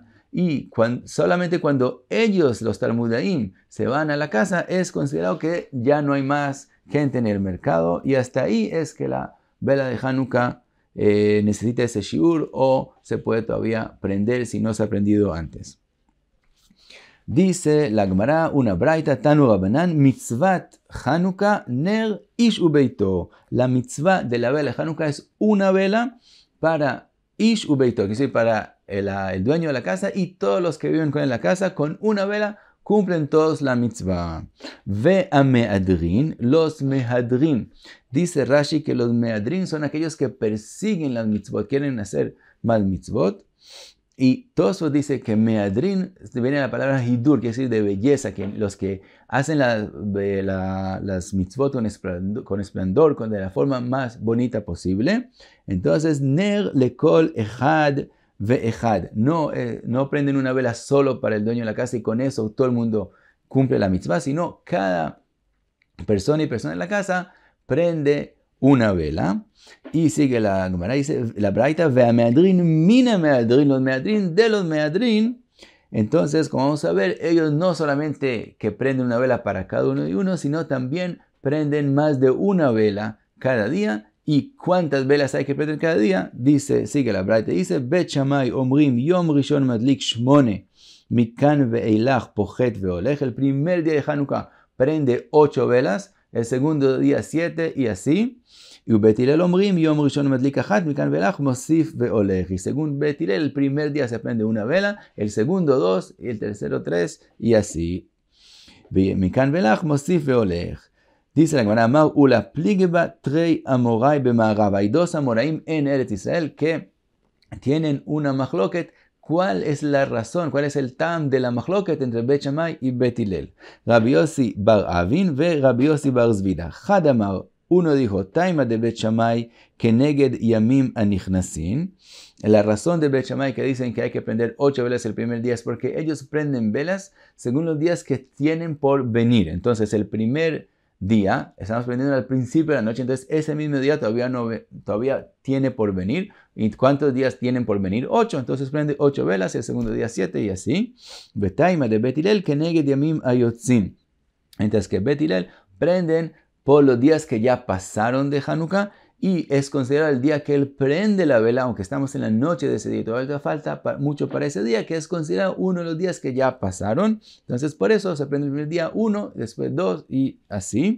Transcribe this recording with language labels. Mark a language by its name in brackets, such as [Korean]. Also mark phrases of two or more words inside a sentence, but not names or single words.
[Spanish] Y solamente cuando ellos, los tarmudaim, se van a la casa, es considerado que ya no hay más gente en el mercado, y hasta ahí es que la vela de Hanukkah necesita ese shiur, o se puede todavía prender si no se ha prendido antes. Dice la Gemara, una braita, [Hebrew] תנו רבנן מצות חנוכה נר איש וביתו. [Spanish] La mitzvah de la vela de Hanukkah es una vela para [Hebrew] איש וביתו, [Spanish] que es para el dueño de la casa y todos los que viven con él en la casa. Con una vela cumplen todos la mitzvah. [Hebrew] והמהדרין, [Spanish] los mehadrin. Dice Rashi que los mehadrin son aquellos que persiguen las mitzvot, quieren hacer más mitzvot. Y Tosfot dice que meadrin viene de la palabra hidur, que es decir de belleza, que los que hacen las mitzvot con esplendor, de la forma más bonita posible. Entonces, [Hebrew] נר לכל אחד ואחד. [Spanish] No prenden una vela solo para el dueño de la casa y con eso todo el mundo cumple la mitzvah, sino cada persona y persona en la casa prende una vela. Y sigue la Gemara, dice la Braita, [Hebrew] והמהדרין מן המהדרין, [Spanish] los meadrin de los meadrin. Entonces, como vamos a ver, ellos no solamente que prenden una vela para cada uno y uno, sino también prenden más de una vela cada día. ¿Y cuántas velas hay que prender cada día? Dice, sigue la Braita, dice, [Hebrew] בית שמאי אומרים יום ראשון מדליק שמונה מכאן ואילך פוחת והולך. [Spanish] El primer día de Hanukkah prende 8 velas, el segundo día 7 y así. [Hebrew] ובית הלל אומרים יום ראשון מדליק אחת מכאן ואילך מוסיף והולך. [Spanish] Y según Bet Hillel, el primer día se prende una vela, el segundo 2 y el tercero 3 y así. [Hebrew] מכאן ואילך מוסיף והולך. [Spanish] Dice la Gemara, [Aramaic] אמר עולא פליגי בה תרי אמוראי במערבא. [Spanish] Hay 2 amoraim en Eretz Israel que tienen una machloket. ¿Cuál es la razón? ¿Cuál es el tam de la machloket entre Bet Shammai y Bet Hillel? Rabbi Yossi bar Avin ve Rabbi Yossi bar Zvida. Hadamar, uno dijo, [Hebrew] טעמא דבית שמאי כנגד ימים הנכנסים. [Spanish] La razón de Bet Shammai que dicen que hay que prender 8 velas el primer día es porque ellos prenden velas según los días que tienen por venir. Entonces, el primer día, estamos prendiendo al principio de la noche, entonces ese mismo día todavía tiene por venir. ¿Y cuántos días tienen por venir? 8, entonces prende 8 velas, el segundo día 7 y así. [Hebrew] וטעמא דבית הלל כנגד ימים היוצאים. [Spanish] Entonces que Bet Hillel prenden por los días que ya pasaron de Hanukkah y es considerado el día que él prende la vela, aunque estamos en la noche de ese día, todavía falta mucho para ese día, que es considerado uno de los días que ya pasaron. Entonces por eso se prende el primer día 1, después 2 y así.